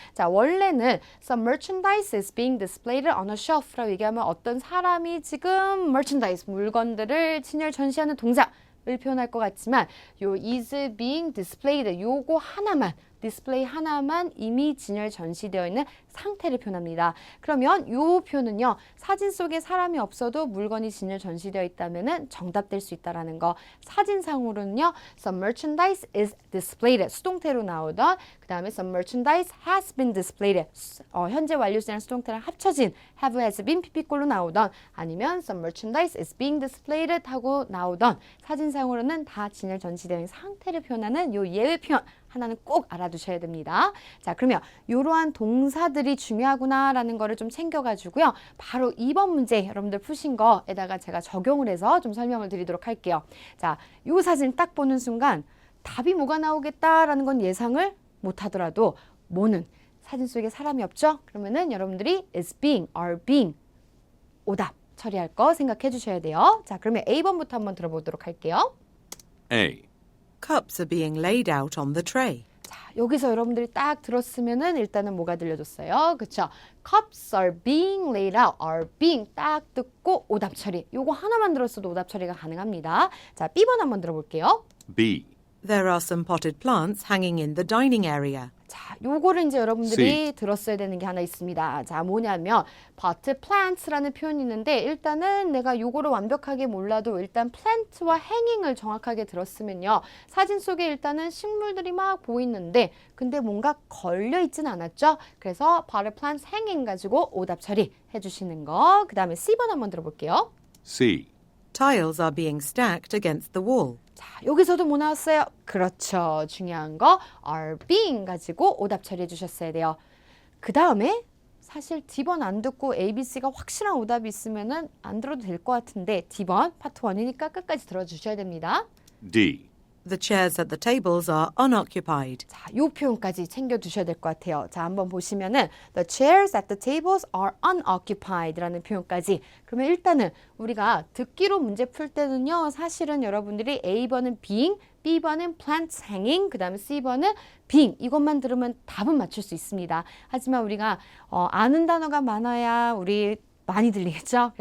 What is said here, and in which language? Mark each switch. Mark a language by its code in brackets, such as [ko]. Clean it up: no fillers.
[ko] 자, 원래는 [en] some merchandise is being displayed on a shelf [ko] 라고 얘기하면 어떤 사람이 지금 merchandise 물건들을 진열 전시하는 동작을 표현할 것 같지만 요 [en] is being displayed [ko] 요거 하나만 디스플레이 하나만 이미 진열 전시되어 있는 상태를 표현합니다. 그러면 이 표현은요. 사진 속에 사람이 없어도 물건이 진열 전시되어 있다면 정답될 수 있다는 거. 사진상으로는요. [en] Some merchandise is displayed. [ko] 수동태로 나오던 그 다음에 [en] some merchandise has been displayed. [ko] 현재 완료시랑 수동태랑 합쳐진 have, has been, pp꼴로 나오던 아니면 [en] some merchandise is being displayed [ko] 하고 나오던 사진상으로는 다 진열 전시되어 있는 상태를 표현하는 이 예외 표현 하나는 꼭 알아두셔야 됩니다. 자, 그러면 이러한 동사들이 중요하구나라는 거를 좀 챙겨가지고요. 바로 2번 문제 여러분들 푸신 거에다가 제가 적용을 해서 좀 설명을 드리도록 할게요. 자, 이 사진 딱 보는 순간 답이 뭐가 나오겠다라는 건 예상을 못하더라도 뭐는 사진 속에 사람이 없죠? 그러면은 여러분들이 [en] is being, are being [ko] 오답 처리할 거 생각해 주셔야 돼요. 자, 그러면 A번부터 한번 들어보도록 할게요. [en] A. Cups are being laid out on the tray. [ko] 자, 여기서 여러분들이 딱 들었으면은 일단은 뭐가 들려줬어요? 그쵸? [en] Cups are being laid out, are being [ko] 딱 듣고 오답 처리. 요거 하나만 들었어도 오답 처리가 가능합니다. 자, B번 한번 들어볼게요. [en] B. There are some potted plants hanging in the dining area. [ko] 자, 요거를 이제 여러분들이 들었어야 되는 게 하나 있습니다. 자, 뭐냐면 pot plants라는 표현이 있는데 일단은 내가 요거를 완벽하게 몰라도 일단 plant와 hanging을 정확하게 들었으면요. 사진 속에 일단은 식물들이 막 보이는데 근데 뭔가 걸려 있진 않았죠? 그래서 [en] pot plants hanging [ko] 가지고 오답 처리 해주시는 거. 그 다음에 C번 한번 들어볼게요. [en] C. Tiles are being stacked against the wall. [ko] 자, 여기서도 뭐 나왔어요? 그렇죠. 중요한 거 are being 가지고 오답 처리해 주셨어야 돼요. 그 다음에 사실 D번 안 듣고 A, B, C가 확실한 오답이 있으면은 안 들어도 될 것 같은데 D번 파트 1이니까 끝까지 들어주셔야 됩니다. [en] D. The chairs at the tables are unoccupied. [ko] 자, 요 표현까지 챙겨 두셔야 될 것 같아요. 자, 한번 보시면은 [en] the chairs at the tables are unoccupied라는 [ko] 표현까지. 그러면 일단은 우리가 듣기로 문제 풀 때는요. 사실은 여러분들이 A번은 being, B번은 plants hanging, 그 다음에 C번은 being 이것만 들으면 답은 맞출 수 있습니다. 하지만 우리가 아는 단어가 많아야 우리 많이 들리겠죠?